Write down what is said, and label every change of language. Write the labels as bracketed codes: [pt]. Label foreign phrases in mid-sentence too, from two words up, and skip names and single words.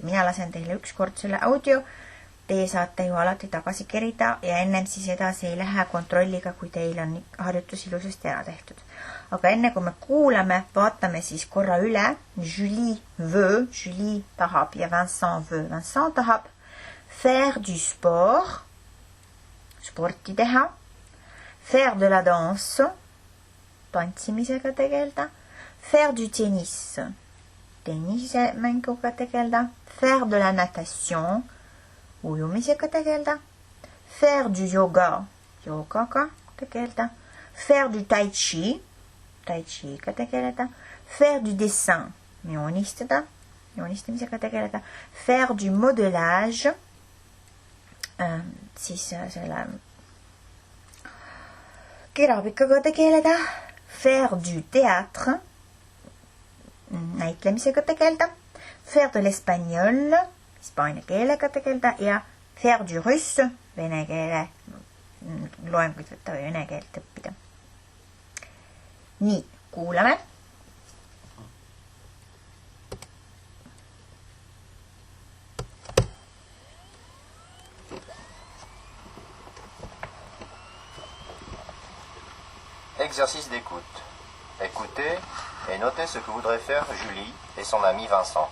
[et] Mina lasen teile ükskord selle audio. Teie saate ju alati tagasi kerida ja ennem siis edasi ei lähe kontrolliga, kui teil on harjutus ilusasti ära tehtud. Aga enne kui me kuulame, vaatame siis korra üle. Julie veut, Julie tahab ja Vincent veut. [fr] Vincent tahab faire du sport, [et] sporti teha, [fr] faire de la danse, [et] tantsimisega tegelda, [fr] faire du tennis, [et] tennise mänguga tegelda, [fr] faire de la natation, [et] ujumisega tegelda, [fr] faire du yoga, [et] yogaga tegelda, [fr] faire du tai chi, [et] tai chiga tegeleda, [fr] faire du dessin, [et] joonistada, joonistamisega tegeleda, [fr] faire du modelage, [et] siis selle keramikaga tegeleda, [fr] faire du théâtre, [et] näitlemisega tegeleda, [fr] faire de l'espagnol, [et] hispaania keelega tegeleda ja [fr] faire du russe, [et] vene keele loenguid võtta või vene keelt õppida. Nii, kuulame. [fr] Exercice d'écoute. Écoutez et notez ce que voudrait faire Julie et son ami Vincent.